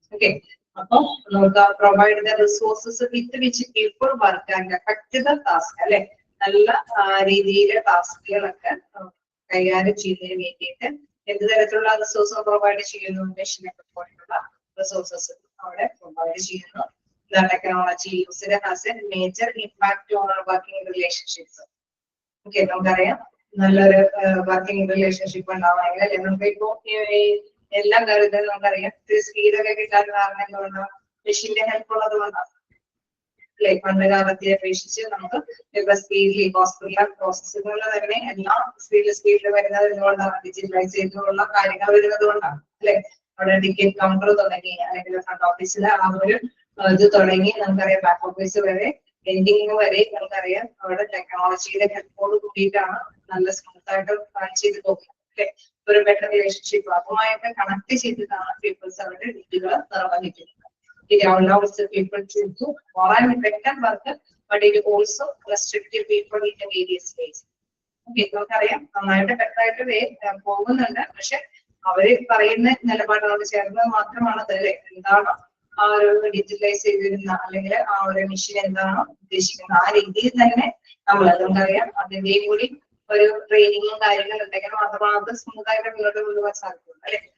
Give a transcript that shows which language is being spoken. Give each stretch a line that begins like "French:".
Malayalam: Okay, അപ്പൊ നമുക്ക്
English: provide the resources with which people work and effect the task
Malayalam: അല്ലെ, നല്ല രീതിയിലെ ടാസ്കുകളൊക്കെ കൈകാര്യം ചെയ്യുന്നതിന് വേണ്ടിയിട്ട് എന്ത് തരത്തിലുള്ള റിസോഴ്സ് പ്രൊവൈഡ് ചെയ്യുന്നു, മെഷീനൊക്കെ പോലുള്ള റിസോഴ്സസ് അവിടെ പ്രൊവൈഡ് ചെയ്യുന്നു.
English: The technology used has a major impact on our working relationships.
Malayalam: Okay, നമുക്കറിയാം നല്ലൊരു വർക്കിംഗ് റിലേഷൻഷിപ്പ് ഉണ്ടാവണമെങ്കിൽ അല്ലെ, നമുക്ക് ഇപ്പോ എല്ലാ കാര്യത്തിലും നമുക്കറിയാം സ്പീഡൊക്കെ കിട്ടാൻ കാരണം എന്തുകൊണ്ടാണ്, മെഷീന്റെ ഹെൽപ്പ് ഉള്ളത് കൊണ്ടാണ് അല്ലെ. പണ്ട് കാലത്തെ അപേക്ഷിച്ച് നമുക്ക് ഇപ്പൊ സ്പീഡിൽ ഹോസ്പിറ്റൽ പ്രോസസ്സുകളിൽ തന്നെ എല്ലാം സ്പീഡിൽ വരുന്നത് എന്തുകൊണ്ടാണ്, ഡിജിറ്റലൈസ് ചെയ്തുള്ള കാര്യങ്ങൾ വരുന്നത് കൊണ്ടാണ് അല്ലെ. അവിടെ ടിക്കറ്റ് കൗണ്ടർ തുടങ്ങി അല്ലെങ്കിൽ ഫ്രണ്ട് ഓഫീസിൽ ആ ഒരു ഇത് തുടങ്ങി നമുക്കറിയാം ബാക്ക് ഓഫീസ് വരെ എൻഡിങ് വരെ നമുക്കറിയാം അവിടെ ടെക്നോളജിയുടെ ഹെൽപ്പോട് കൂടിയിട്ടാണ് നല്ല സ്മൂത്ത് ആയിട്ട് റൺ ചെയ്ത് പോകുന്നത് അല്ലെ. ഒരു ബെറ്റർ റിലേഷൻഷിപ്പ് അതുമായിട്ട് കണക്ട് ചെയ്തിട്ടാണ് പീപ്പിൾസ് അവരുടെ ഡ്യൂട്ടികൾ നിർവഹിക്കുന്നത്.
English: It allows the people to do more and better work, but it also restricts people in various ways.
Malayalam: Okay, നമുക്കറിയാം നന്നായിട്ട് ബെറ്ററായിട്ട് പോകുന്നുണ്ട്, പക്ഷെ അവര് പറയുന്ന നിലപാടുകളോട് ചേർന്ന് മാത്രമാണ് അതല്ലേ എന്താണോ ആ ഒരു ഡിജിറ്റലൈസ് ചെയ്തിരുന്ന അല്ലെങ്കിൽ ആ ഒരു മെഷീൻ എന്താണോ ഉദ്ദേശിക്കുന്നത് ആ രീതിയിൽ തന്നെ നമ്മൾ നമുക്കറിയാം അതിന്റെയും കൂടി ഒരു ട്രെയിനിങ്ങും കാര്യങ്ങളും ഉണ്ടെങ്കിൽ മാത്രമാണ് അത് സ്മൂത്ത് ആയിട്ട് മുന്നോട്ട് കൊണ്ടുപോകാൻ സാധിക്കുള്ളൂ അല്ലെ.